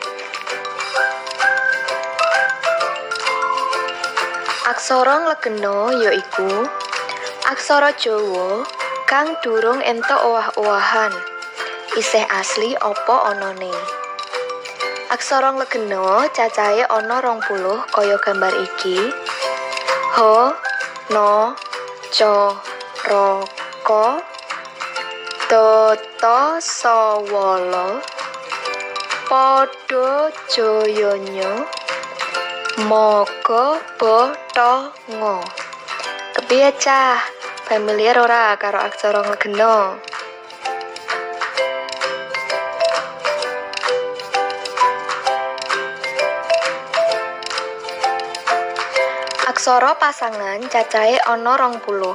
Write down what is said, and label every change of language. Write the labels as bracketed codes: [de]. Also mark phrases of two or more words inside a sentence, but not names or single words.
[jv] Aksara nglegena yaiku aksara Jawa kang durung entuk owah-owahan. Isih asli apa anane? Aksara nglegena cacahe ana 20 kaya gambar iki. Ha, na, ca, ra, ka, ta, ta, sa, wa, la, pada, jaya, nya, ma, ga, ba, ta, nga. Kepiye cah? Familiar ora karo aksara nglegena? Aksara pasangan cacahe ana 20.